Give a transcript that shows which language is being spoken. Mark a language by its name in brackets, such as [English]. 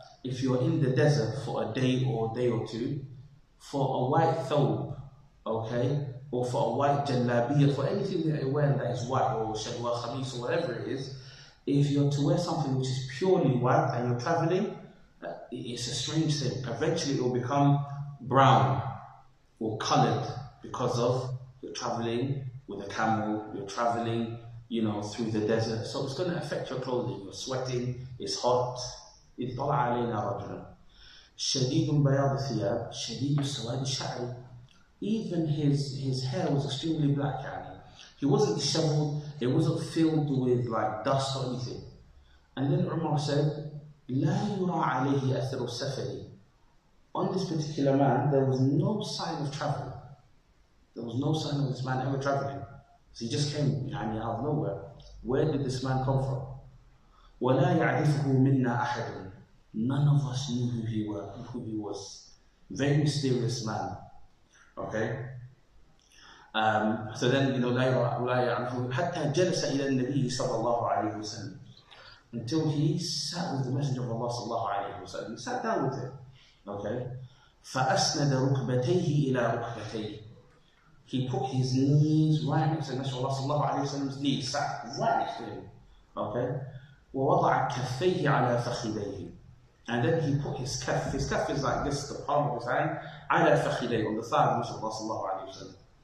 [English] if you're in the desert for a day or two, for a white thobe, okay, or for a white jalabiya, for anything that you're wearing that is white, or shalwa, khamis, or whatever it is, if you're to wear something which is purely white and you're traveling, it's a strange thing. Eventually it will become brown or colored because of you're traveling with a camel, you're traveling, through the desert. So it's going to affect your clothing. You're sweating, it's hot. [Arabic] اطلع علينا رجل شديد بياض الثياب شديد السواد الشعري. [English] Even his hair was extremely black. He wasn't disheveled, it wasn't filled with like dust or anything. And then Umar said, [Arabic] لا يرى عليه أثر السفر. [English] On this particular man, there was no sign of travel. There was no sign of this man ever traveling. So he just came out of nowhere. Where did this man come from? [Arabic] ولا يعرفه منا أحد. [English] None of us knew who he was. Very mysterious man. Okay? So then, [Arabic] لا يعرفه حتى جلس إلى النبي صلى الله عليه وسلم. [English] Until he sat with the Messenger of Allah [Arabic] صلى الله عليه وسلم. [English] He sat down with him. Okay? [Arabic] فأسند ركبتيه إلى ركبتيه. [English] He put his knees right next to the Messenger of Allah [Arabic] صلى الله عليه وسلم's [English] knees, sat right next to him. Okay? [Arabic] ووضع كفيه على فخذيه. [English] And then he put his kaf is like this, the palm of his hand, [Arabic] على فخذيه, [English] on the thigh of the Messenger of Allah [Arabic] صلى الله عليه وسلم.